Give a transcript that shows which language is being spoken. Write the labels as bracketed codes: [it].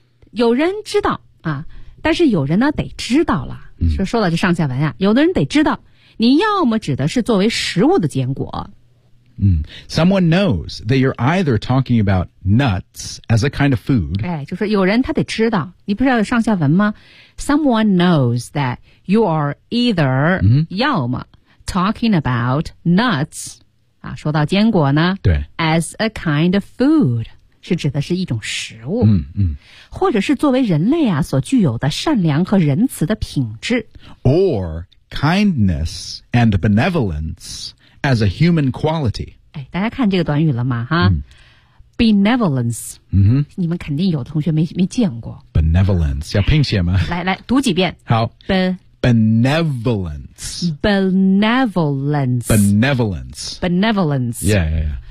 [zh] 有人知道啊但是有人呢得知道了、 mm. 说到这上下文啊有的人得知道你要么指的是作为食物的坚果。 [en] Someone knows that you're either talking about nuts as a kind of food. [zh] 哎就是有人他得知道你不是要有上下文吗 [en] Someone knows that you are either、 mm-hmm. [zh] 要么 [en] talking about nuts, [zh] 啊说到坚果呢对 [en] as a kind of food, [zh] 是指的是一种食物、 mm-hmm. 或者是作为人类啊所具有的善良和仁慈的品质 [en] Or kindness and benevolence,As a human quality. [zh] 哎，大家看这个短语了吗？哈、 mm. [en] ，benevolence. 嗯、mm-hmm. [zh] 你们肯定有的同学没见过。 benevolence. 要拼写吗？来来，读几遍。好。 [en] Benevolence. Benevolence. Benevolence. Benevolence. Yeah, yeah, yeah.